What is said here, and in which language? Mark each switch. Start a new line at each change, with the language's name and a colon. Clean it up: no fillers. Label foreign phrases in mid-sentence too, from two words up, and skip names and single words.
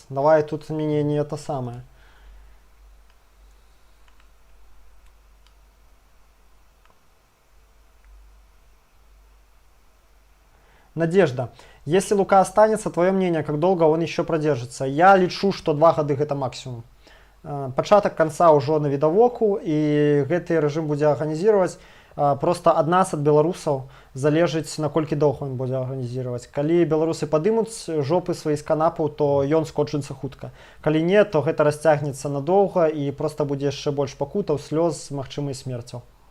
Russian: Давай тут мне не это самое. Надежда. Если Лука останется, твое мнение, как долго он еще продержится?
Belarusian: Я лічу, что 2 гады гэта максимум. Пачатак канца ўжо навідавоку, і гэты рэжым будзе арганізировать. Просто ад нас, ад беларусаў, залежыць, наколькі доўга ён будзе арганізировать. Калі беларусы падымуць жопы свае з канапаў, то ён скончыцца хутка. Калі не, то гэта расцягнецца надоўга і просто будзе яшчэ больш пакутаў, слёз, магчымай смерцяў.